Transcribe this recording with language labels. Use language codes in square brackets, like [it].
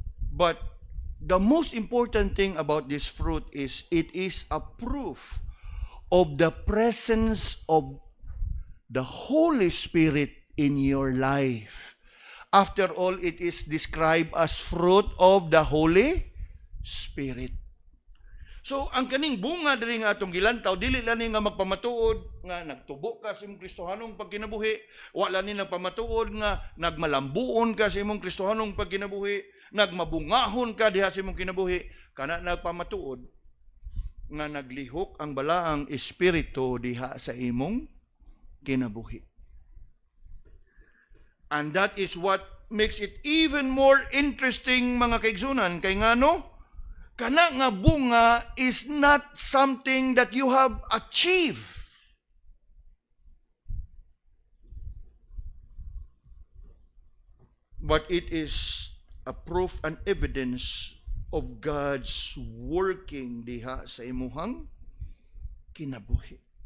[en] But the most important thing about this fruit is it is a proof of the presence of the Holy Spirit in your life. After all, it is described as fruit of the Holy Spirit. [ceb] So, ang kaning bunga diri nga atong gilantaw, dili lang ni nga magpamatuod nga nagtubo ka sa imong Kristohanong pagkinabuhi, wala ni nagpamatuod nga nagmalambuon ka sa imong Kristohanong pagkinabuhi, nagmabungahon ka diha sa imong kinabuhi, kana nagpamatuod nga naglihok ang balaang espiritu diha sa imong kinabuhi. [en] And that is what makes it even more interesting, [ceb] mga kaigsunan, kay ngano? Kana nga bunga [en] is not something that you have achieved. But it is a proof and evidence of God's working [ceb] diha sa imuhang kinabuhi.